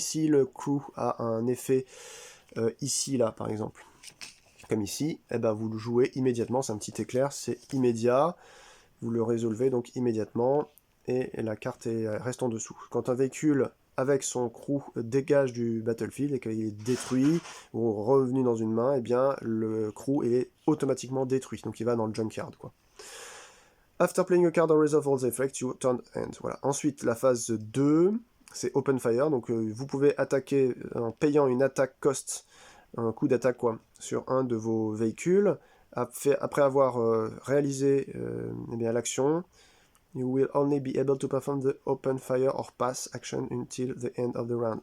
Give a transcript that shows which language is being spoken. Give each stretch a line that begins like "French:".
French: Si le crew a un effet ici, là, par exemple, comme ici, eh ben, vous le jouez immédiatement, c'est un petit éclair, c'est immédiat, vous le résolvez donc immédiatement, et la carte reste en dessous. Quand un véhicule avec son crew dégage du battlefield et qu'il est détruit, ou revenu dans une main, eh bien, le crew est automatiquement détruit, donc il va dans le junkyard, quoi.
English: After playing a card or resolve all the effects, you turn end.
French: Voilà. Ensuite, la phase 2, c'est open fire, donc vous pouvez attaquer en payant une attaque cost, un coup d'attaque quoi, sur un de vos véhicules. Après avoir réalisé eh bien, l'action,
English: you will only be able to perform the open fire or pass action until the end of the round.